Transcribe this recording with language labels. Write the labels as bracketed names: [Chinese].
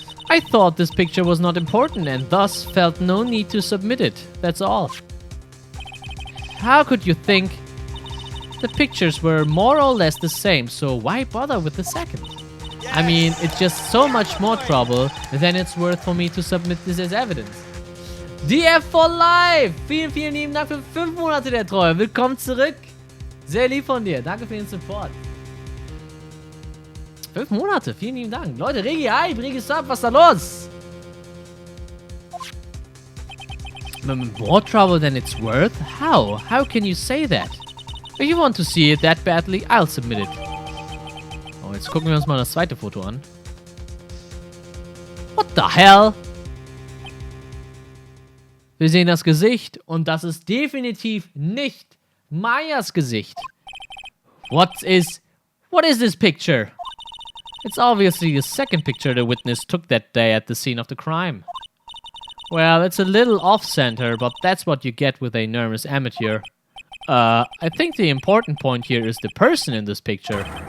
[English] I thought this picture was not important and thus felt no need to submit it. That's all. How could you think? The pictures were more or less the same, so why bother with the second? I mean, it's just so much more trouble than it's worth for me to submit this as evidence. DF for life! [German] Vielen, vielen lieben Dank für 5 Monate der Treue. Willkommen zurück. Sehr lieb von dir. Danke für den Support. 5 Monate. Vielen lieben Dank. Leute, Regi, hi. Regi Sub, was ist da los? [English] More trouble than it's worth? How? How can you say that? If you want to see it that badly, I'll submit it. [German] Oh, jetzt gucken wir uns mal das zweite Foto an. [English] What the hell? [German] Wir sehen das Gesicht und das ist definitiv nicht Mayas Gesicht. [English] What is this picture? It's obviously the second picture the witness took that day at the scene of the crime. Well, it's a little off-center, but that's what you get with a nervous amateur. I think the important point here is the person in this picture.